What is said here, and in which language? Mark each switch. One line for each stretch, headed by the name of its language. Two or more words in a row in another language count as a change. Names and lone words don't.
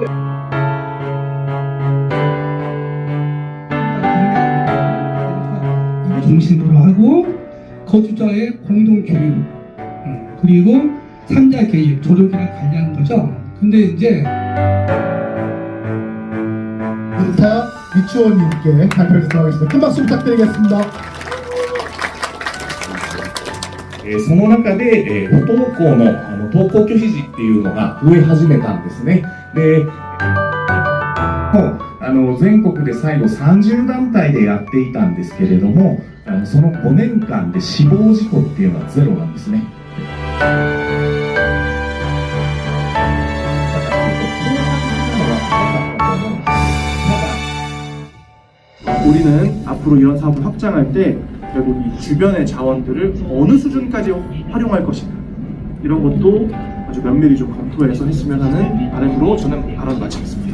Korean: 중심으로 하고 거주자의 공동 교육 그리고 3자 개입 조력이랑 관련한 거죠. 근데 이제 인타 유치원님께 발표를 들어가겠습니다. 큰 박수 부탁드리겠습니다.
Japanese: その中で、不登校の登校拒否時っていうのが増え始めたんですね。で全国で最後30団体でやっていたんですけれども、その5年間で死亡事故っていうのはゼロなんですね。
Korean: 우리는 앞으로 이런 사업을 확장할 때 결국 이 주변의 자원들을 어느 수준까지 활용할 것인가 이런 것도 아주 면밀히 좀 검토해서 했으면 하는 바람으로 저는 발언 마치겠습니다.